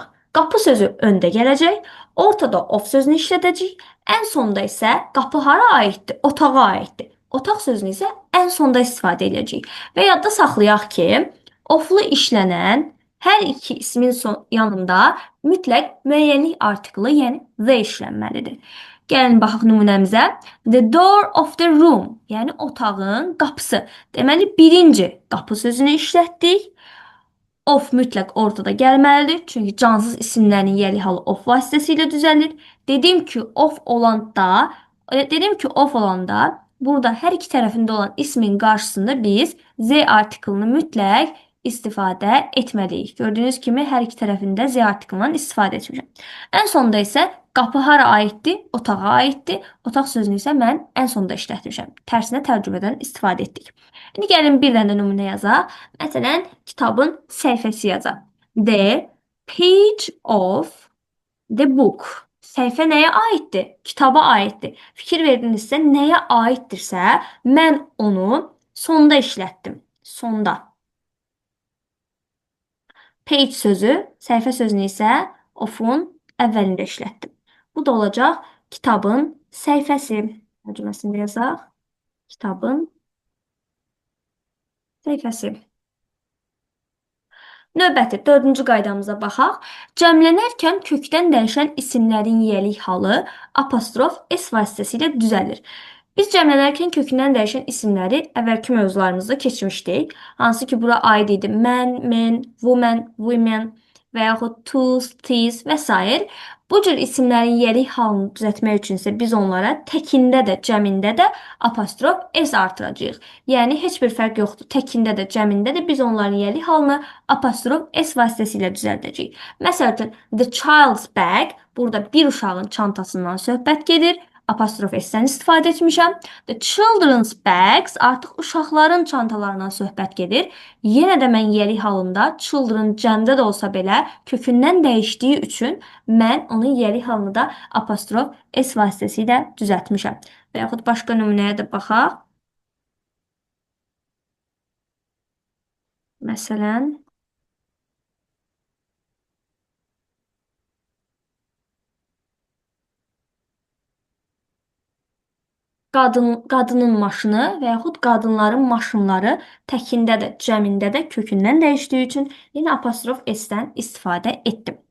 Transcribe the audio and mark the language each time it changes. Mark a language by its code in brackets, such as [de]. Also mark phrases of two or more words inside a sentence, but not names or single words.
[az] Qapı sözü öndə gələcək, ortada of sözünü işlədəcəyik, ən sonda isə qapı hara aiddir? Otağa aiddir. Otaq sözünü isə ən sonda istifadə edəcəyik. Və yadda saxlayaq ki, oflu işlənən hər iki ismin yanında mütləq müəyyənlik artiklı, yəni the işlənməlidir. Gəlin baxaq nümunəmizə. [en] The door of the room, [az] yəni otağın qapısı. Deməli, birinci qapı sözünü işlətdik. Of mütləq ortada gəlməlidir. Çünki cansız isimlərin yelik halı of vasitəsilə düzəlir. Dedim ki, of olanda burada hər iki tərəfində olan ismin qarşısında biz z artiklını mütləq istifadə etməliyik. Gördüyünüz kimi hər iki tərəfində z artiklından istifadə etmişəm. Ən sonda isə qapı hara aiddir? Otağa aiddir. Otaq sözünü isə mən ən sonda işlətmişəm. Tərsinə tərcümədən istifadə etdik. İndi gəlin bir dənə nümunə yazaq. Məsələn, kitabın səhifəsi yazaq. [en] The page of the book. [az] Səhifə nəyə aiddir? Kitaba aiddir. Fikir verdinizsə, nəyə aiddirsə, mən onu sonda işlətdim. Sonda. Page sözü, səhifə sözünü isə of'un əvvəlində işlətdim. Bu da olacaq kitabın səhifəsi. Tərcüməsində yazaq. Kitabın səhifəsi. Növbəti dördüncü qaydamıza baxaq. Cəmlənərkən kökdən dəyişən isimlərin yelik halı apostrof S vasitəsilə düzəlir. Biz cəmlənərkən kökündən dəyişən isimləri əvvəlki mövzularımızda keçmişdik. Hansı ki, bura aid idi. Mən, [en] men, woman, women [az] və yaxud [en] tools, teas və s. [az] Bu cür isimlərin yelik halını düzəltmək üçün isə biz onlara təkində də, cəmində də apostrof S artıracağıq. Yəni heç bir fərq yoxdur. Təkində də, cəmində də biz onların yelik halını apostrof S vasitəsilə düzəldəcəyik. Məsəl üçün, [en] the child's bag, [az] burada bir uşağın çantasından söhbət gedir. Apostrof S-dən istifadə etmişəm. [en] The children's bags, [az] artıq uşaqların çantalarından söhbət gedir. Yenə də mən yelik halında children cəmdə də olsa belə kökündən dəyişdiyi üçün mən onun yelik halını da apostrof S vasitəsilə düzəltmişəm. Və yaxud başqa nümunəyə də baxaq. Məsələn, qadının maşını və yaxud qadınların maşınları təkində də, cəmində də kökündən dəyişdiyi üçün yenə apostrof S-dən istifadə etdim.